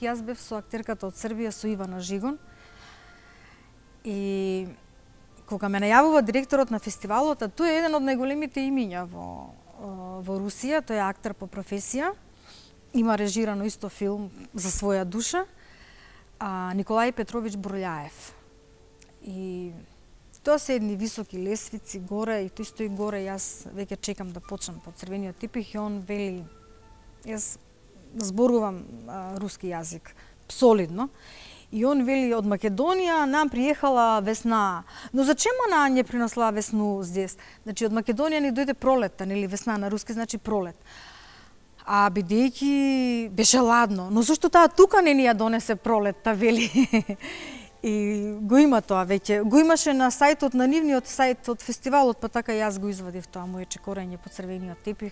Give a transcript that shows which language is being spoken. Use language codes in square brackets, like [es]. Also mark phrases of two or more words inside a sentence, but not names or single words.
[mk] Јас бев со актерката од Србија, со Ивана Жигон. И кога ме најавува директорот на фестивалот, тој е еден од најголемите имиња во Русија, тој е актер по професија, има режирано исто филм За своја душа, Николај Петрович Бурљаев. И тоа се едни високи лесвици горе, и тој стои горе, јас веќе чекам да почнам по црвениот тепих и он вели, јас зборувам руски јазик солидно, и он вели од Македонија [ru] нам приехала весна. Но зачем она не принесла весну здесь? [mk] Значи од Македонија ни дојде пролетта, нели весна на руски значи пролет. А бидејќи беше ладно, но зашто таа тука не ни ја донесе пролетта, вели. И го има тоа веќе. Го имаше на сајтот, на нивниот сајт од фестивалот, па така јас го извадив тоа моје чекорење по црвениот тепих.